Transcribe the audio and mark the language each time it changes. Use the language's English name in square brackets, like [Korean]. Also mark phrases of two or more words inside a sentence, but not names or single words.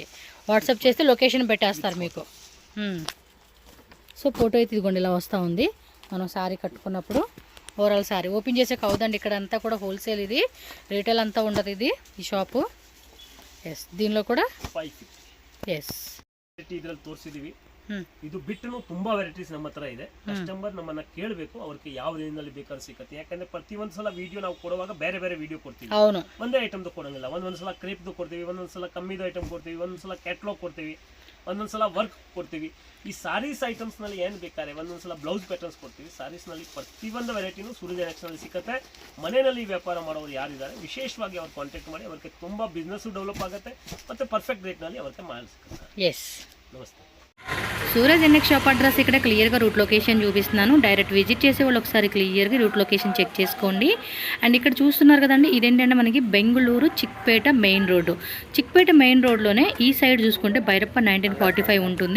[Telugu] వాట్సాప్ చేస్తే లొకేషన్ పెట్టేస్తారు మీకు. సో ఫోటో అయితే ఇదిగోండి ఇలా వస్తూ ఉంది. మనం శారీ కట్టుకున్నప్పుడు ఓవరాల్ శారీ ఓపెన్ చేసాక అవుదండి. ఇక్కడ అంతా కూడా హోల్సేల్, ఇది రీటైల్ అంతా ఉండదు ఇది ఈ షాపు. ఎస్, దీనిలో కూడా 550. ఎస్ [Kannada] ಇದರಲ್ಲಿ ತೋರಿಸಿದೀವಿ. ಇದು ಬಿಟ್ಟು ತುಂಬಾ ವೆರೈಟೀಸ್ ನಮ್ಮ ಹತ್ರ ಇದೆ. ಕಸ್ಟಮರ್ ನಮ್ಮನ್ನ ಕೇಳಬೇಕು, ಅವ್ರಿಗೆ ಯಾವ ರೇಂಜಲ್ಲಿ ಬೇಕಾದ್ರೂ ಸಿಗುತ್ತೆ. ಯಾಕಂದ್ರೆ ಪ್ರತಿ ಒಂದ್ಸಲ ವಿಡಿಯೋ ನಾವು ಕೊಡುವಾಗ ಬೇರೆ ಬೇರೆ ವಿಡಿಯೋ ಕೊಡ್ತೀವಿ. [Telugu] అవును, [Kannada] ಒಂದೇ ಐಟಮ್ದು ಕೊಡಂಗಿಲ್ಲ. ಒಂದೊಂದ್ಸಲ ಕ್ರೇಪ್ದು ಕೊಡ್ತೀವಿ, ಒಂದೊಂದ್ಸಲ ಕಮ್ಮಿದು ಐಟಮ್ ಕೊಡ್ತೀವಿ, ಒಂದೊಂದ್ಸಲ ಕ್ಯಾಟ್ಲಾಗ್ ಕೊಡ್ತೀವಿ, ಒಂದೊಂದ್ಸಲ ವರ್ಕ್ ಕೊಡ್ತೀವಿ. ಈ [English] sarees items [Kannada] ನಲ್ಲಿ ಏನ್ ಬೇಕಾದ್ರೆ ಒಂದೊಂದ್ಸಲ [English] blouse patterns [Kannada] ಕೊಡ್ತೀವಿ. ಸಾರೀಸ್ ನಲ್ಲಿ ಪ್ರತಿಯೊಂದು ವೆರೈಟಿನೂ ಸೂರ್ಯ ನೆಕ್ಸ್ಟ್ ನಲ್ಲಿ ಸಿಗುತ್ತೆ. ಮನೆಯಲ್ಲಿ ವ್ಯಾಪಾರ ಮಾಡೋರು ಯಾರಿದ್ದಾರೆ ವಿಶೇಷವಾಗಿ ಅವ್ರು ಕಾಂಟ್ಯಾಕ್ಟ್ ಮಾಡಿ, ಅವ್ರಿಗೆ ತುಂಬಾ [English] business develop [Kannada] ಆಗುತ್ತೆ, ಮತ್ತೆ [English] perfect rate [Kannada] ನಲ್ಲಿ ಅವ್ರಿಗೆ ಮಾಲ್ ಸಿಗುತ್ತೆ. [Telugu] ఎస్. [Kannada] ನಮಸ್ತೆ. [Telugu] సూరజ్ ఎన్ఎక్స్ షాప్ అడ్రస్ ఇక్కడ క్లియర్గా [English] route location [Telugu] చూపిస్తున్నాను. డైరెక్ట్ విజిట్ చేసే వాళ్ళు ఒకసారి క్లియర్గా [English] route location [Telugu] చెక్ చేసుకోండి. అండ్ ఇక్కడ చూస్తున్నారు కదండి, ఇదేంటంటే మనకి బెంగళూరు చిక్పేట [English] main road. [Telugu] చిక్పేట మెయిన్ రోడ్లోనే ఈ సైడ్ చూసుకుంటే భైరప్ప 1945 ఉంటుంది.